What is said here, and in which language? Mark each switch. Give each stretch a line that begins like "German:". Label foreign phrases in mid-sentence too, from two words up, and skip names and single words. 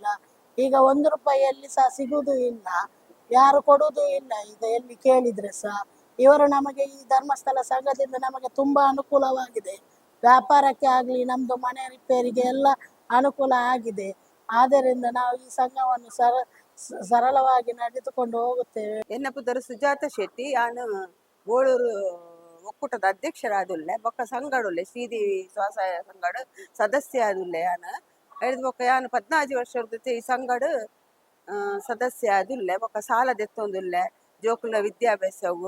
Kannada: ಈಗ 1 ರೂಪಾಯಿಯಲ್ಲಿ ಸಹ ಸಿಗುವುದೂ ಇಲ್ಲ, ಯಾರು ಕೊಡುವುದೂ ಇಲ್ಲ. ಈಗ ಎಲ್ಲಿ ಕೇಳಿದ್ರೆ ಸಹ ಇವರು ನಮಗೆ ಈ ಧರ್ಮಸ್ಥಳ ಸಂಘದಿಂದ ನಮಗೆ ತುಂಬಾ ಅನುಕೂಲವಾಗಿದೆ. ವ್ಯಾಪಾರಕ್ಕೆ ಆಗ್ಲಿ, ನಮ್ದು ಮನೆ ರಿಪೇರಿಗೆ ಎಲ್ಲ ಅನುಕೂಲ ಆಗಿದೆ. ಆದ್ದರಿಂದ ನಾವು ಈ ಸಂಘವನ್ನು ಸರಳವಾಗಿ ನಡೆದುಕೊಂಡು ಹೋಗುತ್ತೇವೆ.
Tulu: ಎನ್ನ ಪುದರ್ ಸುಜಾತ ಶೆಟ್ಟಿ ಯಾನು ಗೋಳೂರು ಒಕ್ಕೂಟದ ಅಧ್ಯಕ್ಷರಾದುಲ್ಲೆ ಬೊಕ್ಕ ಸಂಘಡುಲ್ಲೆ ಶ್ರೀದೇವಿ ಸ್ವಸಹಾಯ ಸಂಘಡ ಸದಸ್ಯ ಆದುಲ್ಲೆ ಯಾನು ಹೇಳಿದ ಬೊಕ್ಕ ಯಾನು 14 ವರ್ಷದ ಈ ಸಂಘಡ್ ಸದಸ್ಯ ಆದುಲ್ಲೆ ಬೊಕ್ಕ ಸಾಲ ದೆತ್ತೊಂದುಲ್ಲೆ ಜೋಕುಲ ವಿದ್ಯಾಭ್ಯಾಸವು